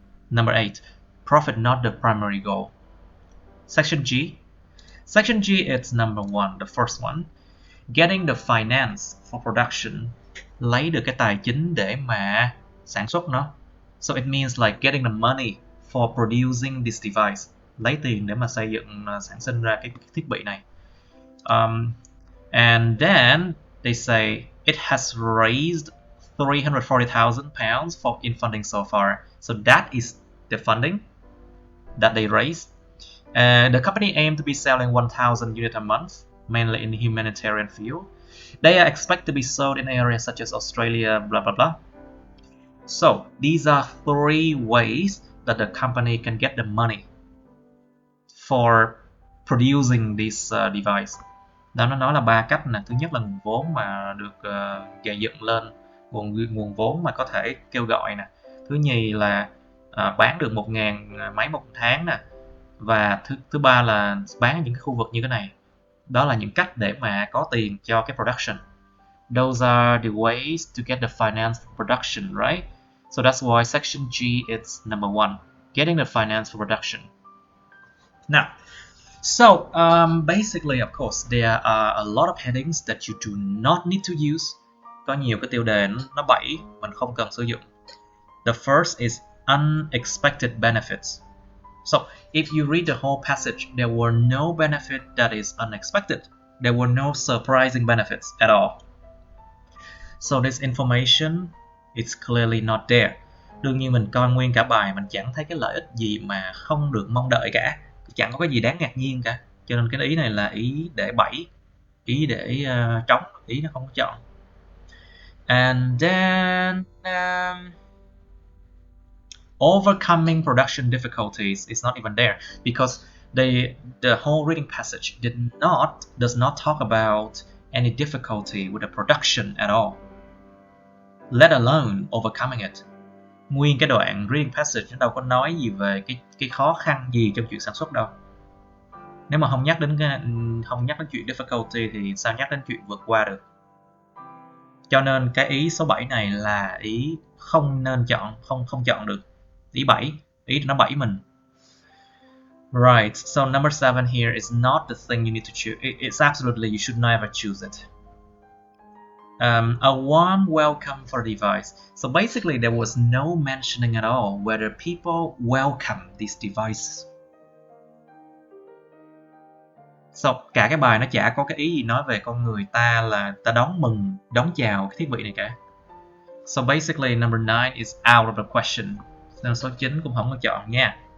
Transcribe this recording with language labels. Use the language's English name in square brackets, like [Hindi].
[English] Number 8, profit not the primary goal. Section G. Section G is number 1, the first one. Getting the finance for production. [Vietnamese] Lấy được cái tài chính để mà sản xuất nó. [English] So it means like getting the money for producing this device. [Vietnamese] Lấy tiền để mà xây dựng, sản sinh ra cái thiết bị này. [English] And then they say it has raised £340,000 in funding so far. So that is the funding that they raised. The company aimed to be selling 1,000 units a month, mainly in the humanitarian field. They are expected to be sold in areas such as Australia, blah blah blah. So these are 3 ways that the company can get the money for producing this device. [Vietnamese] Đó, nó nói là 3 cách nè. Thứ nhất là nguồn vốn mà được gây dựng lên, nguồn vốn mà có thể kêu gọi nè. Thứ nhì là bán được 1.000 máy một tháng nè. Và thứ ba là bán ở những cái khu vực như thế này. Đó là những cách để mà có tiền cho cái production. [English] Those are the ways to get the finance for production, right? So that's why section G is number 1, getting the finance for production. Now, so basically, of course, there are a lot of headings that you do not need to use. [Vietnamese] Có nhiều cái tiêu đề nó bẫy, mình không cần sử dụng. [English] The first is unexpected benefits. So if you read the whole passage, there were no benefit that is unexpected. There were no surprising benefits at all. So this information is clearly not there. [Vietnamese] Đương nhiên mình coi nguyên cả bài mình chẳng thấy cái lợi ích gì mà không được mong đợi cả. Chẳng có cái gì đáng ngạc nhiên cả. Cho nên cái ý này là ý để bẫy, ý để trống, ý nó không có chọn. [English] And then overcoming production difficulties is not even there because the whole reading passage does not talk about any difficulty with the production at all, let alone overcoming it. [Vietnamese] Nguyên cái đoạn reading passage nó đâu có nói gì về cái khó khăn gì trong chuyện sản xuất đâu. Nếu mà không nhắc đến chuyện difficulty thì sao nhắc đến chuyện vượt qua được. Cho nên cái ý số 7 này là ý không nên chọn, không chọn được. Ý 7, ý nó bẫy mình. [English] Right, so number 7 here is not the thing you need to choose. It's absolutely, you should never choose it. A warm welcome for the device. So basically there was no mentioning at all whether people welcome these devices. [Vietnamese] So cả cái bài nó chả có cái ý gì nói về con người ta là ta đón mừng, đón chào cái thiết bị này cả. [English] So basically number 9 is out of the question. [Vietnamese] Nên số 9 cũng không có chọn nha.